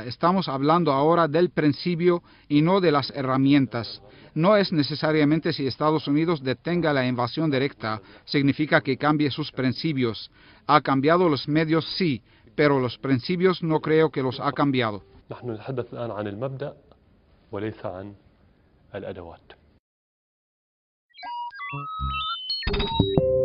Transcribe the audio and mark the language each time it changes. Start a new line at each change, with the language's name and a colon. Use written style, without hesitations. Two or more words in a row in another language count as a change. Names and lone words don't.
Spanish: Estamos hablando ahora del principio y no de las herramientas. No es necesariamente si Estados Unidos detenga la invasión directa, significa que cambie sus principios. Ha cambiado los medios, sí, pero los principios no creo que los ha cambiado.
Arabic: نحن نتحدث الآن عن المبدأ وليس عن الأدوات.
Spanish: Chao.